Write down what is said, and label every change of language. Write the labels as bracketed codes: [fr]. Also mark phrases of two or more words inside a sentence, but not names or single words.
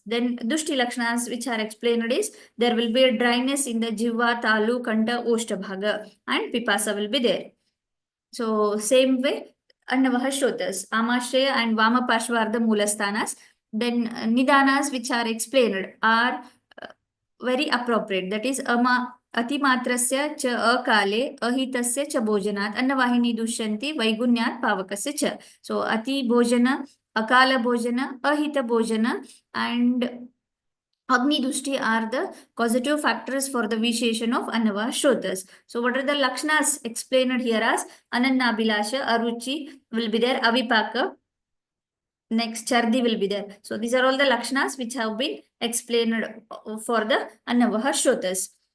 [en] Then [sa] दुष्टि लक्षण [en] which are explained is there will be a dryness in the [sa] जिह्वा, तालु, कण्ठ, ओष्ठभाग [en] and Pipasa will be there. So same way [sa] अन्नवह स्रोतस्, [en] Amashaya and [sa] वाम पार्श्व [en] are the Mulastanas. Then Nidanas which are explained are very appropriate. That is [sa] अतिमात्रस्य च अकाले अहितस्य च भोजनात् अन्नवाहिनि दुष्यन्ति वैगुण्यात् पावकस्य च. So अति भोजन, अकाल भोजन, अहित भोजन and अग्नि दुष्टि are the causative factors for the vitiation of अन्नव स्रोतस्. So what are the Lakshanas explained here as अनन्नाभिलाषा, अरुचि will be there, Avipaka. Next, Chardi will be there. So these are all the Lakshanas which have been explained for the अन्नवह स्रोतस्.